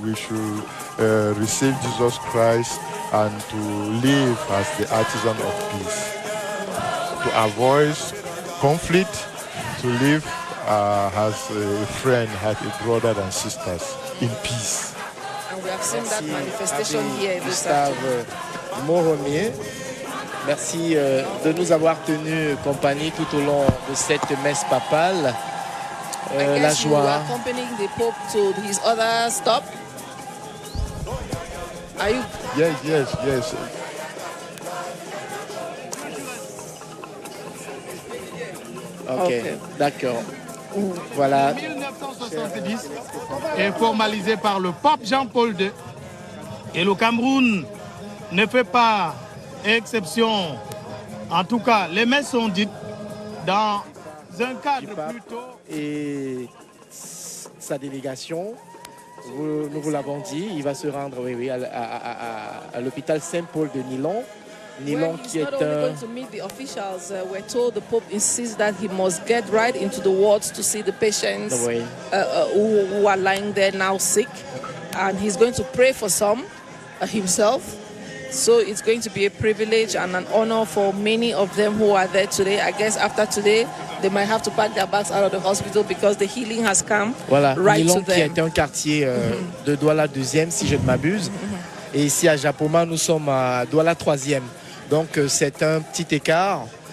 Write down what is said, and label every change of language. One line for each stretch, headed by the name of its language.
English: We should receive Jesus Christ and to live as the artisan of peace, to avoid conflict, to live as a friend, as a brother and sisters in peace. And we have seen that manifestation here this Gustave Moromier.
French: Merci de nous avoir tenu compagnie tout au long de cette messe papale. La joie.
English: You are accompanying the Pope to his other stop. Are you? Yes.
French: Ok, d'accord. Voilà. 1970 est formalisé par le pape Jean-Paul II. Et le Cameroun ne fait pas exception. En tout cas, les messes sont dites dans un cadre plutôt... Et sa délégation, nous vous l'avons dit, il va se rendre à l'hôpital Saint-Paul de Nilon. Nilon qui est
English: going to meet the officials. We're told the Pope insists that he must get right into the wards to see the patients who are lying there now sick. And he's going to pray for some himself. So it's going to be a privilege and an honor for many of them who are there today. I guess after today, they might have to pack their bags out of the hospital because the healing has come right Nilon to them.
French: qui est un quartier de Douala 2e, si je ne m'abuse. Et ici à Japoma, nous sommes à Douala 3e. Donc c'est un petit écart.